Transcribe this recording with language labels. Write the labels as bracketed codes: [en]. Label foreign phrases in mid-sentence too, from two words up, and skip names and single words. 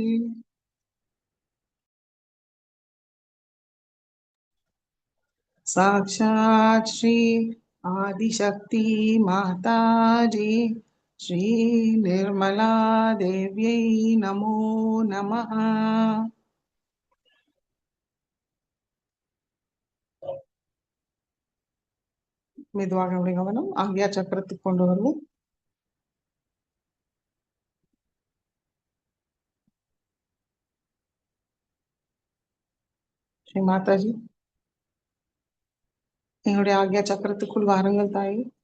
[sa] साक्षात् श्री आदिशक्ति माताजी श्री निर्मला देव्यै नमो नमः [ta] மெதுவாக நம்முடைய கவனம் ஆக்ஞா சக்கரத்துக்கு கொண்டு வருவோம். ஸ்ரீ மாதாஜி எங்களுடைய ஆக்ஞா சக்கரத்துக்குள் வாருங்கள் தாயே.